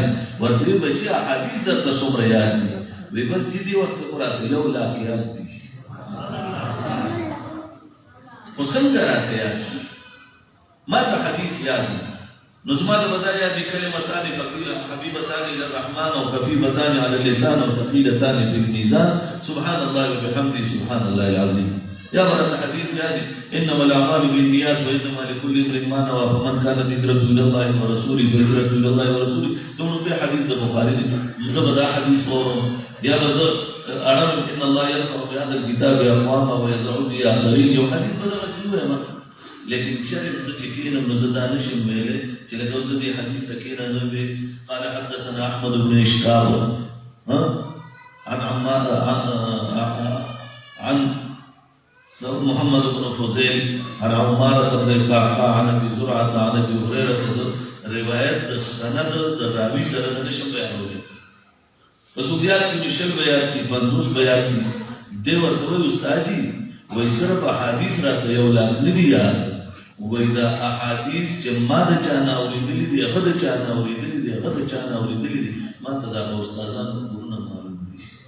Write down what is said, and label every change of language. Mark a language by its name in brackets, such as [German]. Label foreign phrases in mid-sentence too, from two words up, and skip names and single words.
[Pashto] ورته وایي بچیه احادیث درته څومره یاد دي؟ وایي بس چې دې وخت کې خو راته 1 لاک یاد دي. خو څنګه راته یاد دي؟ ما ته حدیث یاد دي. نو زما ته به دا یاد دي [Arabic] کلمتان حبیبتان الی الرحمن او خفیفتان علی اللسان او ثقیلتان فی الميزان سبحان الله وبحمده سبحان الله العظیم. [Pashto] یا ورته حدیث یاد دي [Arabic] انما الاعمال بالنیات وانما لكل امرئ ما نوى فمن كانت هجرته الى الله ورسوله [Pashto] فهجرته الى الله ورسوله. دومره به حدیث د بخاری دی. زه به دا حدیث واورم، یا به زه اړم [Arabic] ان الله يرفع بهذا الكتاب اقواما ويضع به اخرين. [Pashto] یو حدیث به دغسې ووایم، لیکن چېرې زه چې کښېنم نو زه دا نشم ویلی چې لکه اوس زه دې حدیث ته کښېنم [Arabic] قال حدثنا احمد بن اشکاب عن محمد بن فضيل عن عمارة بن القعقاع عن ابي زرعة عن ابي هريرة. [Pashto] روایت د سند د راوي سره زه نشم بیانولی. په سوګیات کې مې 20 بیان کړي، 50 بیان کړي، دی ورته وایي استاد جي وایي صرف احادیث راته یو لاک نه دي یاد وایي دا احادیث چې ما د چا نه اورېدلي دي هغه د چا نه اورېدلي دي هغه د چا نه اورېدلي دي ما ته د هغه استادانو کورونه معلوم دي